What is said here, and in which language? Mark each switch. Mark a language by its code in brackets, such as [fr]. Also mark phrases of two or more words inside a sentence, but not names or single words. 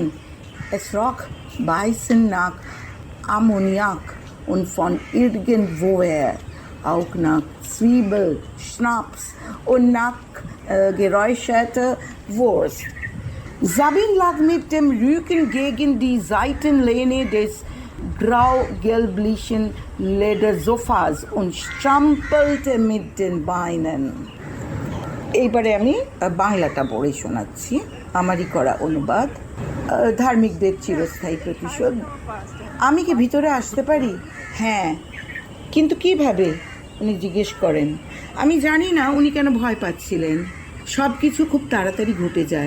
[de] Es roch beißend nach Ammoniak und von irgendwoher auch nach Zwiebel, Schnaps und nach geräucherter Wurst. Sabin lag mit dem Rücken gegen die Seitenlehne des grau-gelblichen Ledersofas und strampelte mit den Beinen. [bn] এইবারে আমি বাংলাটা পড়ে শোনাচ্ছি, আমারই করা অনুবাদ। ধার্মিকদের চিরস্থায়ী প্রতিশোধ। আমি কি ভিতরে আসতে পারি? হ্যাঁ, কিন্তু কিভাবে? উনি জিজ্ঞেস করেন। আমি জানি না উনি কেন ভয় পাচ্ছিলেন। সব কিছু খুব তাড়াতাড়ি ঘটে যায়।